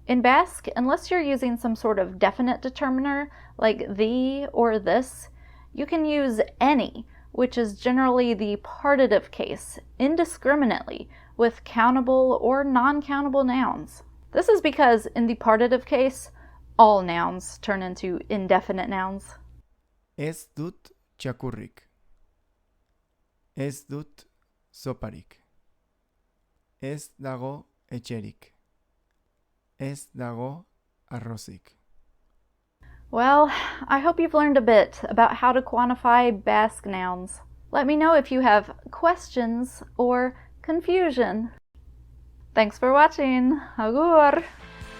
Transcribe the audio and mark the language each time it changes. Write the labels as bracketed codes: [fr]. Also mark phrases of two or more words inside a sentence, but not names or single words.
[en] In Basque, unless you're using some sort of definite determiner, like the or this, you can use any, which is generally the partitive case, indiscriminately, with countable or non-countable nouns. This is because in the partitive case, all nouns turn into indefinite nouns. [eu] Ez dut txakurrik. Ez dut soparik. Ez dago etxerik. Ez dago arrozik. [en] Well, I hope you've learned a bit about how to quantify Basque nouns. Let me know if you have questions or confusion. Thanks for watching. [eu] Agur!